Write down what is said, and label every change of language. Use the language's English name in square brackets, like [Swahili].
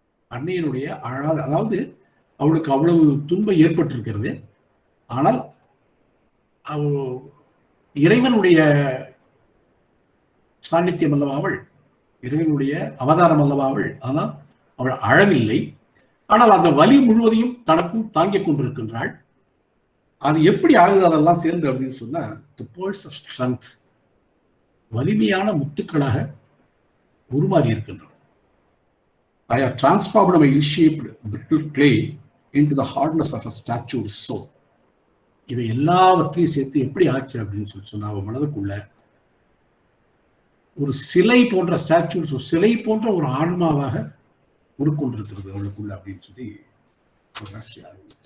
[Tamil] அன்னையனுடைய அழாத, அதாவது அவளுக்கு அவ்வளவு துன்பம் ஏற்பட்டிருக்கிறது, ஆனால் இறைவனுடைய சாநித்தியம் அல்லவா அவள், இறைவனுடைய அவதாரம் அல்லவா அவள். ஆனால் அவள் அழவில்லை. ஆனால் அந்த வலி முழுவதையும் தனக்கும் தாங்கிக் கொண்டிருக்கின்றாள். அது எப்படி ஆகுது அதெல்லாம் சேர்ந்து அப்படின்னு சொன்னா, [English] the pearls of strength, [Tamil] வலிமையான முத்துக்களாக உருமாறி இருக்கின்றன. [English] I have transformed my ill-shaped brittle clay into the hardness of a statued soul. [Tamil] இவை எல்லாவற்றையும் சேர்த்து எப்படி ஆச்சு அப்படின்னு சொல்லி சொன்னா, அவன் மனதுக்குள்ள ஒரு சிலை போன்ற ஸ்டாச்சூஸ், சிலை போன்ற ஒரு ஆன்மாவாக உருக்கொண்டிருக்கிறது அவளுக்குள்ள அப்படின்னு சொல்லி சொல்றார்.